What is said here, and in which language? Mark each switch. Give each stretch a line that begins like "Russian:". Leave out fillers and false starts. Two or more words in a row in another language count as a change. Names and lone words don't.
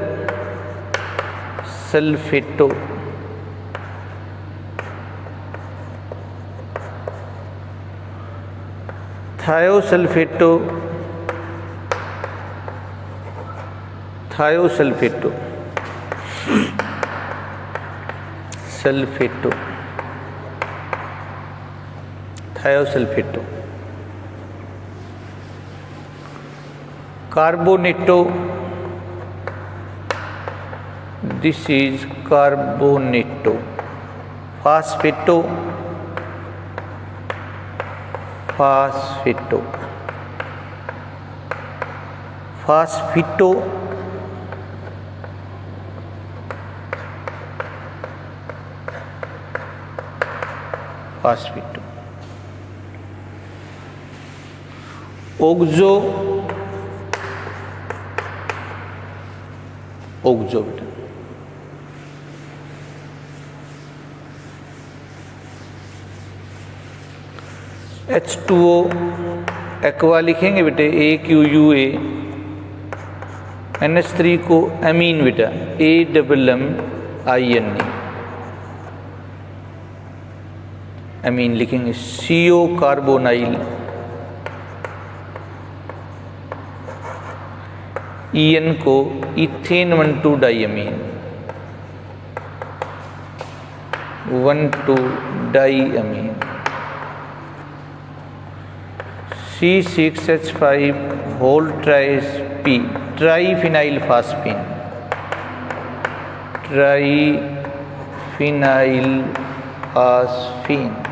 English: sulfato, thiosulfato, thiosulfato, sulfato, thiosulfato, carbonato, this is carbonato, phosphato, phosphato, phosphito, phosphito, oxo, oxo बेटा,
Hindi: H2O एक्वा लिखेंगे बेटे, AQUA, NH3 को अमीन बेटा, AMMINE, अमीन लिखेंगे।
English: CO carbonyl, EN को ethane 1,2 diamine, 1,2 diamine. C6H5 whole thrice P, triphenyl phosphine, triphenyl phosphine.